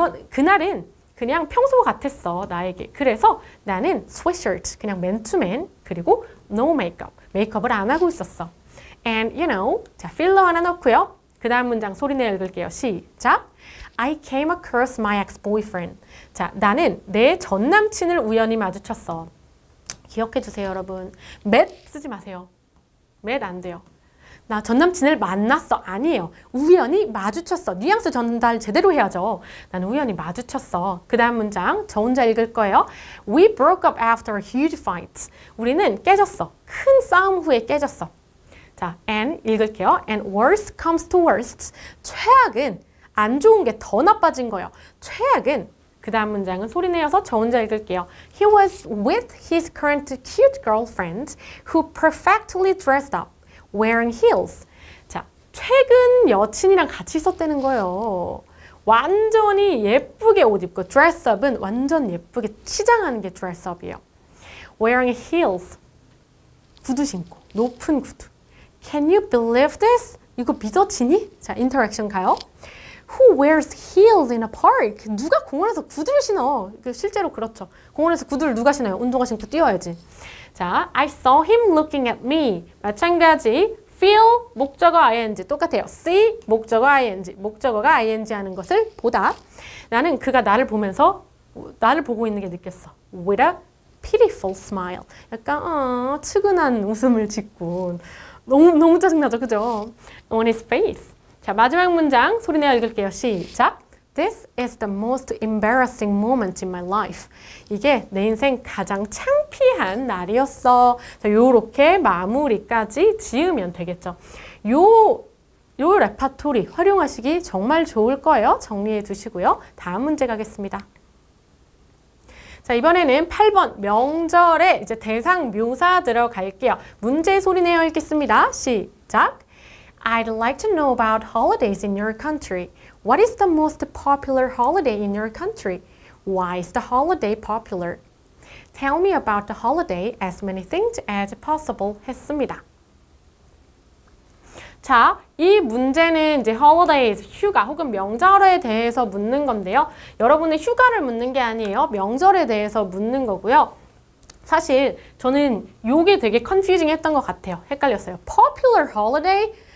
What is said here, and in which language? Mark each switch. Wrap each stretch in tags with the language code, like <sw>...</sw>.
<ko>그날은 그냥 평소 같았어, 나에게. 그래서 나는 sweatshirt, 그냥 맨투맨, 그리고</ko> <en>no makeup,</en> <ko>메이크업을 안 하고 있었어.</ko> <en>And you know,</en> <ko>자, 필러 하나 넣고요. 그 다음 문장 소리내어 읽을게요. 시작!</ko> <en>I came across my ex-boyfriend.</en> <ko>자, 나는 내 전 남친을 우연히 마주쳤어. 기억해 주세요, 여러분. met 쓰지 마세요. met 안 돼요. 나 전 남친을 만났어. 아니에요. 우연히 마주쳤어. 뉘앙스 전달 제대로 해야죠. 나는 우연히 마주쳤어. 그 다음 문장 저 혼자 읽을 거예요.</ko> <en>We broke up after a huge fight.</en> <ko>우리는 깨졌어. 큰 싸움 후에 깨졌어. 자, and 읽을게요.</ko> <en>And worst comes to worst.</en> <ko>최악은 안 좋은 게 더 나빠진 거예요. 최악은 그 다음 문장은 소리내어서 저 혼자 읽을게요.</ko> <en>He was with his current cute girlfriend who perfectly dressed up, wearing heels.</en> <ko>자, 최근 여친이랑 같이 있었다는 거예요. 완전히 예쁘게 옷 입고 dress up은 완전 예쁘게 치장하는 게 dress up이에요.</ko> <en>Wearing heels.</en> <ko>구두 신고. 높은 구두.</ko> <en>Can you believe this?</en> <ko>이거 믿어지니? 자, 인터랙션 가요.</ko> <en>Who wears heels in a park?</en> <ko>누가 공원에서 구두를 신어? 실제로 그렇죠. 공원에서 구두를 누가 신어요? 운동화 신고 뛰어야지. 자,</ko> <en>I saw him looking at me.</en> <ko>마찬가지. feel, 목적어 ing 똑같아요. see, 목적어 ing. 목적어가 ing 하는 것을 보다. 나는 그가 나를 보고 있는 게 느꼈어.</ko> <en>with a pitiful smile.</en> <ko>약간 측은한 웃음을 짓고 너무 짜증나죠, 그죠?</ko> <en>On his face.</en> <ko>자, 마지막 문장 소리내어 읽을게요. 시작.</ko> <en>This is the most embarrassing moment in my life.</en> <ko>이게 내 인생 가장 창피한 날이었어. 자, 요렇게 마무리까지 지으면 되겠죠. 요 레파토리 활용하시기 정말 좋을 거예요. 정리해 두시고요. 다음 문제 가겠습니다. 자, 이번에는 8번 명절에 이제 대상 묘사 들어갈게요. 문제 소리내어 읽겠습니다. 시작.</ko> <en>I'd like to know about holidays in your country. What is the most popular holiday in your country? Why is the holiday popular? Tell me about the holiday as many things as possible</en> <ko>했습니다. 자, 이 문제는 이제 holidays, 휴가 혹은 명절에 대해서 묻는 건데요. 여러분은 휴가를 묻는 게 아니에요. 명절에 대해서 묻는 거고요. 사실 저는 이게 되게 confusing 했던 것 같아요. 헷갈렸어요.</ko> <en>Popular holiday?</en>